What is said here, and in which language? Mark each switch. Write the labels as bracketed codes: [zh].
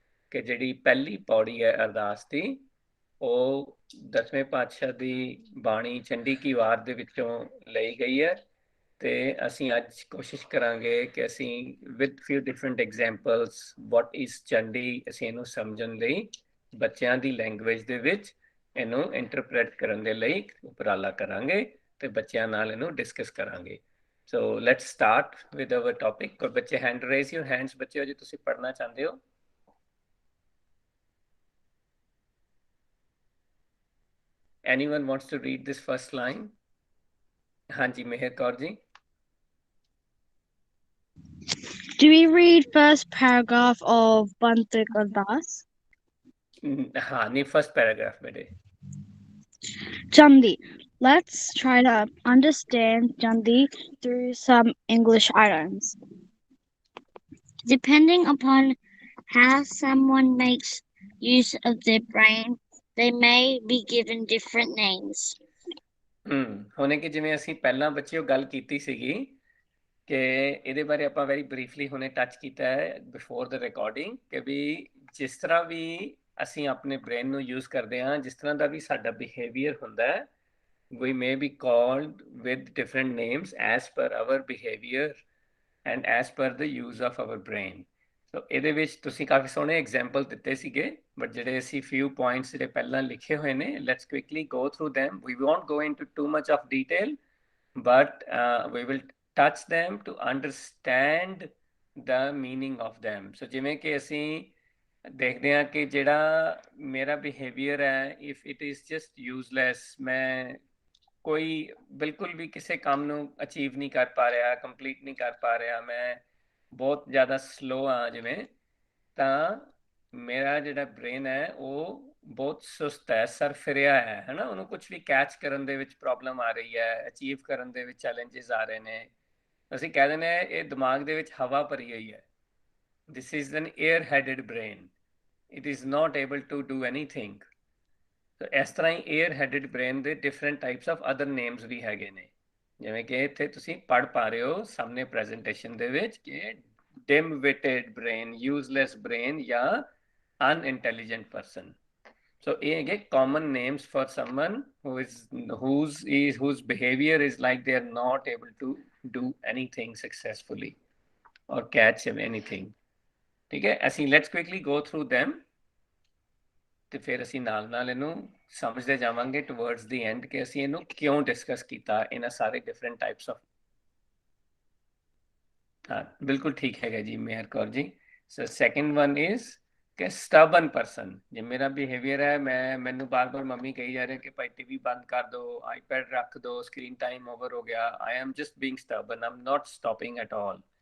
[pa] ਕਿ ਜਿਹੜੀ ਪਹਿਲੀ ਪੌੜੀ ਹੈ ਅਰਦਾਸ ਦੀ ਉਹ ਦਸਵੇਂ ਪਾਤਸ਼ਾਹ ਦੀ ਬਾਣੀ ਚੰਡੀ ਕੀ ਵਾਰ ਦੇ ਵਿੱਚੋਂ ਲਈ ਗਈ ਹੈ ਤੇ ਅਸੀਂ ਅੱਜ ਕੋਸ਼ਿਸ਼ ਕਰਾਂਗੇ ਕਿ ਅਸੀਂ [en] with few different examples what is ਚੰਡੀ [pa] ਅਸੀਂ ਇਹਨੂੰ ਸਮਝਣ ਲਈ ਬੱਚਿਆਂ ਦੀ ਲੈਂਗੁਏਜ ਦੇ ਵਿੱਚ ਇਹਨੂੰ ਇੰਟਰਪ੍ਰੇਟ ਕਰਨ ਦੇ ਲਈ ਉਪਰਾਲਾ ਕਰਾਂਗੇ ਤੇ ਬੱਚਿਆਂ ਨਾਲ ਇਹਨੂੰ ਡਿਸਕਸ ਕਰਾਂਗੇ। [en] So let's start with our topic. [pa] ਕੋਈ ਬੱਚੇ [en] hand raise your hands [pa] ਬੱਚਿਓ ਜੇ ਤੁਸੀਂ ਪੜ੍ਹਨਾ ਚਾਹੁੰਦੇ ਹੋ। [en] Anyone wants to read this first line? [pa] ਹਾਂਜੀ ਮਿਹਰ Kaur ji. [en] Do we read first paragraph of Bantuk Ardas? [hi] हाँ नहीं फर्स्ट पैराग्राफ बेटे। [en] Jandi. Let's try to understand Jandi through some English items. Depending upon how someone makes use of their brain, they may be given different names. [pa] ਹੁਣੇ ਕਿ ਜਿਵੇਂ ਅਸੀਂ ਪਹਿਲਾਂ ਬੱਚਿਓ ਗੱਲ ਕੀਤੀ ਸੀਗੀ ਕਿ ਇਹਦੇ ਬਾਰੇ ਆਪਾਂ ਵੈਰੀ ਬਰੀਫਲੀ ਹੁਣੇ ਟੱਚ ਕੀਤਾ ਹੈ [en] before the recording [pa] ਕਿ ਵੀ ਜਿਸ ਤਰ੍ਹਾਂ ਵੀ ਅਸੀਂ ਆਪਣੇ ਬ੍ਰੇਨ ਨੂੰ ਯੂਜ਼ ਕਰਦੇ ਹਾਂ ਜਿਸ ਤਰ੍ਹਾਂ ਦਾ ਵੀ ਸਾਡਾ ਬਿਹੇਵੀਅਰ ਹੁੰਦਾ ਹੈ [en] we may be called with different names as per our behavior and as per the use of our brain. [pa] ਸੋ ਇਹਦੇ ਵਿੱਚ ਤੁਸੀਂ ਕਾਫੀ ਸੋਹਣੇ ਐਗਜ਼ਾਮਪਲ ਦਿੱਤੇ ਸੀਗੇ ਬਟ ਜਿਹੜੇ ਅਸੀਂ ਫਿਊ ਪੁਆਇੰਟਸ ਜਿਹੜੇ ਪਹਿਲਾਂ ਲਿਖੇ ਹੋਏ ਨੇ [en] Let's quickly go through them. We won't go into too much of detail but we will touch them to understand the meaning of them. [pa] So ਜਿਵੇਂ ਕਿ ਅਸੀਂ ਦੇਖਦੇ ਹਾਂ ਕਿ ਜਿਹੜਾ ਮੇਰਾ ਬਿਹੇਵੀਅਰ ਹੈ [en] if it is just useless [pa] ਮੈਂ ਕੋਈ ਬਿਲਕੁਲ ਵੀ ਕਿਸੇ ਕੰਮ ਨੂੰ ਅਚੀਵ ਨਹੀਂ ਕਰ ਪਾ ਰਿਹਾ ਕੰਪਲੀਟ ਨਹੀਂ ਕਰ ਪਾ ਰਿਹਾ ਮੈਂ ਬਹੁਤ ਜ਼ਿਆਦਾ ਸਲੋ ਆ ਜਿਵੇਂ ਤਾਂ ਮੇਰਾ ਜਿਹੜਾ ਬ੍ਰੇਨ ਹੈ ਉਹ ਬਹੁਤ ਸੁਸਤ ਹੈ ਸਰ ਫਿਰਿਆ ਹੈ ਨਾ ਉਹਨੂੰ ਕੁਝ ਵੀ ਕੈਚ ਕਰਨ ਦੇ ਵਿੱਚ ਪ੍ਰੋਬਲਮ ਆ ਰਹੀ ਹੈ ਅਚੀਵ ਕਰਨ ਦੇ ਵਿੱਚ ਚੈਲੰਜਸ ਆ ਰਹੇ ਨੇ ਅਸੀਂ ਕਹਿ ਦਿੰਦੇ ਹਾਂ ਇਹ ਦਿਮਾਗ ਦੇ ਵਿੱਚ ਹਵਾ ਭਰੀ ਹੋਈ ਹੈ [en] this is an air headed brain it is not able to do anything। [pa] ਸੋ ਇਸ ਤਰ੍ਹਾਂ ਹੀ ਏਅਰ ਹੈਡਡ ਬ੍ਰੇਨ ਦੇ different types of other names ਵੀ ਹੈਗੇ ਨੇ ਜਿਵੇਂ ਕਿ ਇੱਥੇ ਤੁਸੀਂ ਪੜ੍ਹ ਪਾ ਰਹੇ ਹੋ ਸਾਹਮਣੇ ਪ੍ਰੈਜੈਂਟੇਸ਼ਨ ਦੇ ਵਿੱਚ ਕਿ ਡਿਮ ਵਿਟਡ ਬ੍ਰੇਨ ਯੂਜ਼ਲੈਸ ਬ੍ਰੇਨ ਜਾਂ ਅਨਇੰਟੈਲੀਜੈਂਟ ਪਰਸਨ। ਸੋ ਇਹ ਹੈਗੇ [en] Common names for someone whose behavior is like they are not able to do anything successfully or catch anything। [pa] ਠੀਕ ਹੈ ਅਸੀਂ [en] let's quickly go through them [pa] ਤੇ ਫਿਰ ਅਸੀਂ ਨਾਲ ਨਾਲ ਇਹਨੂੰ ਸਮਝਦੇ ਜਾਵਾਂਗੇ [en] towards the end [pa] ਕਿ ਅਸੀਂ ਇਹਨੂੰ ਕਿਉਂ ਡਿਸਕਸ ਕੀਤਾ ਇਹਨਾਂ ਸਾਰੇ ਡਿਫਰੈਂਟ ਟਾਈਪਸ ਆਫ। ਹਾਂ ਬਿਲਕੁਲ ਠੀਕ ਹੈਗਾ ਜੀ ਮੇਹਰ ਕੌਰ ਜੀ। [en] so second one is [pa] ਕਿ ਸਟਬਨ ਪਰਸਨ ਜੇ ਮੇਰਾ ਬਿਹੇਵੀਅਰ ਹੈ ਮੈਨੂੰ ਬਾਰ-ਬਾਰ ਮੰਮੀ ਕਹੀ ਜਾ ਰਹੇ ਕਿ ਭਾਈ ਟੀਵੀ ਬੰਦ ਕਰ ਦਿਓ ਆਈਪੈਡ ਰੱਖ ਦਿਓ ਸਕਰੀਨ ਟਾਈਮ ਓਵਰ ਹੋ ਗਿਆ [en] I am just being stubborn I am not stopping at all.